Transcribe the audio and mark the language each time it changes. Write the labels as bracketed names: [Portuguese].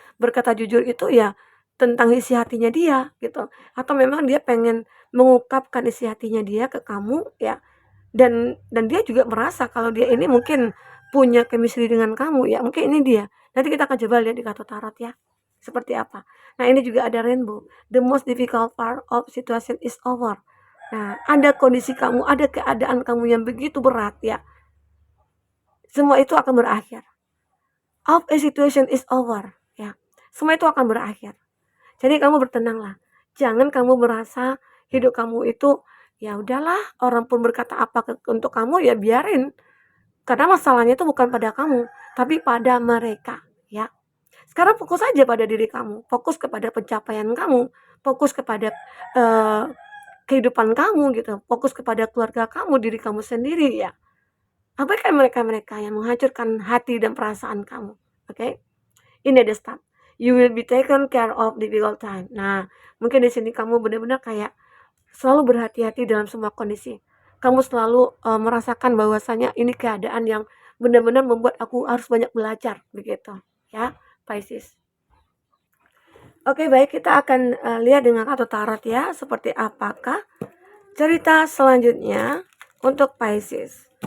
[Indonesian] Berkata jujur itu ya tentang isi hatinya dia gitu. Atau memang dia pengen mengungkapkan isi hatinya dia ke kamu ya. Dan dia juga merasa kalau dia ini mungkin punya chemistry dengan kamu ya. Mungkin ini dia. Nanti kita akan coba lihat di kartu tarot ya. Seperti apa. Nah, ini juga ada rainbow. [English] The most difficult part of situation is over. [Indonesian] Nah, ada kondisi kamu, ada keadaan kamu yang begitu berat ya. Semua itu akan berakhir. [English] Of a situation is over ya. [Indonesian] Semua itu akan berakhir. Jadi kamu bertenanglah. Jangan kamu merasa hidup kamu itu ya udahlah, orang pun berkata apa untuk kamu ya biarin. Karena masalahnya itu bukan pada kamu, tapi pada mereka ya. Sekarang fokus saja pada diri kamu, fokus kepada pencapaian kamu, fokus kepada kehidupan kamu gitu, fokus kepada keluarga kamu, diri kamu sendiri ya. Abaikan mereka-mereka yang menghancurkan hati dan perasaan kamu. Oke? Ini ada start. [English] You will be taken care of difficult time. [Indonesian] Nah, mungkin di sini kamu benar-benar kayak selalu berhati-hati dalam semua kondisi. Kamu selalu merasakan bahwasanya ini keadaan yang benar-benar membuat aku harus banyak belajar begitu, ya, Pisces. Oke, baik, kita akan lihat dengan kartu tarot ya, seperti apakah cerita selanjutnya untuk Pisces.